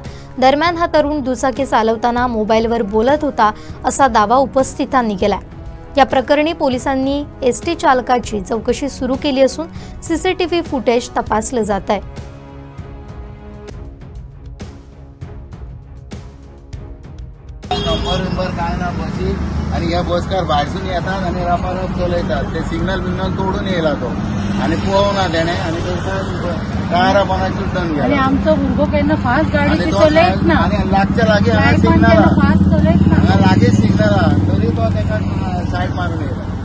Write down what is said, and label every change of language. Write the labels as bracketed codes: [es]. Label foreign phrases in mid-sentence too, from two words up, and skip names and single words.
[mr] दरम्यान हा तरुण दुचाकी चालवताना मोबाईलवर बोलत होता असा दावा उपस्थितांनी केला। या प्रकरणी पोलिसांनी एसटी चालकाची चौकशी सुरू केली असून सीसीटीव्ही फुटेज तपासले जात आहे। [kok] नंबर काय ना बसी आणि या बसकार भाडसून येतात आणि रापारप चलयतात। ते सिग्नल बिग्नल तोडून येयला तो आणि पोवना तेणे आणि कारपणाची टन गेला आणि आमचो भुरगो केन्ना फास्ट गाडी चलयत ना आणि लागच्या लागे हांगा सिग्नल फास्ट चलयत ना हांगा लागे सिग्नल तरी तो तेका साइड मारून येयला।